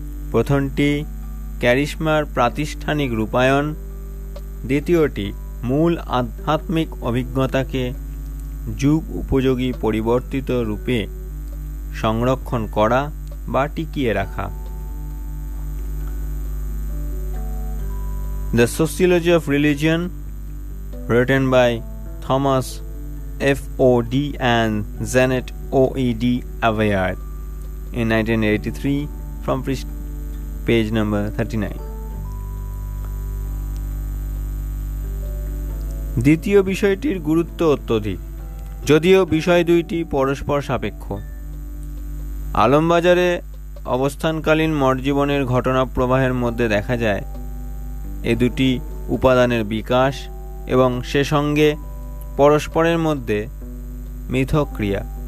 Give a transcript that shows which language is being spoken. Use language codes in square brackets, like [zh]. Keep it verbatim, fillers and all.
[bn] প্রথমটি ক্যারিসমার প্রাতিষ্ঠানিক রূপায়ণ, দ্বিতীয়টি মূল আধ্যাত্মিক অভিজ্ঞতাকে যুগ উপযোগী পরিবর্তিত রূপে সংরক্ষণ করা বা টিকিয়ে রাখা। [en] The Sociology of Religion, written by Thomas F O D and Janet O E D Aveyard in nineteen eighty-three, from page number thirty-nine. [bn] দ্বিতীয় বিষয়টির গুরুত্ব অত্যধিক, যদিও বিষয় দুইটি পরস্পর সাপেক্ষ। আলমবাজারে অবস্থানকালীন মঠজীবনের ঘটনা প্রবাহের মধ্যে দেখা যায় এ দুটি উপাদানের বিকাশ এবং সে সঙ্গে পরস্পরের মধ্যে মিথক্রিয়া।